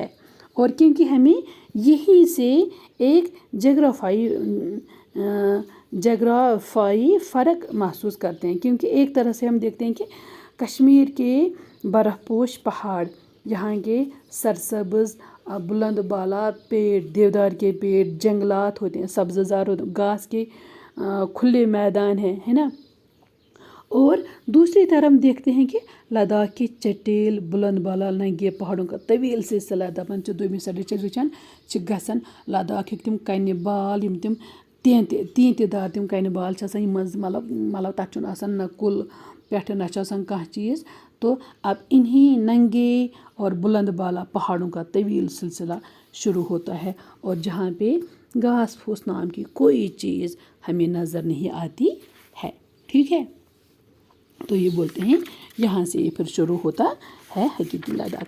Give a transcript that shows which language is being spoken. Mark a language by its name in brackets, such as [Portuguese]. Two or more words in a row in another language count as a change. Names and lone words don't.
[Urdu] اور کیونکہ ہمیں یہیں سے ایک جغرافائی فرق محسوس کرتے ہیں, کیونکہ ایک طرح سے ہم دیکھتے ہیں کہ کشمیر کے برف پوش پہاڑ, یہاں کے سرسبز بلند بالا پیڑ, دیودار کے پیڑ, جنگلات ہوتے ہیں, سبززار ہوتے ہیں, گھاس کے کھلے میدان ہیں, ہے نا. اور دوسری طرف ہم دیکھتے ہیں کہ لداخ کے چٹیل بلند بالا ننگے پہاڑوں کا طویل سلسلہ [Kashmiri] دپان دویمہِ سایڈٕ چھِ وٕچھان چھِ گژھان لداخٕکۍ تِم کنہِ بال یِم تِم تینتہِ دار تِم کنہِ بال چھِ آسان یِم منٛز مطلب تَتھ چھُنہٕ آسان نہ کُل پٮ۪ٹھٕ نہ چھُ آسان کانٛہہ چیٖز. [Urdu] تو اب انہی ننگے اور بلند بالا پہاڑوں کا طویل سلسلہ شروع ہوتا ہے, اور جہاں پہ گھاس پھوس نام کی کوئی چیز ہمیں نظر نہیں آتی ہے. ٹھیک ہے. تو یہ بولتے ہیں یہاں سے یہ پھر شروع ہوتا ہے حقیقی لداخ.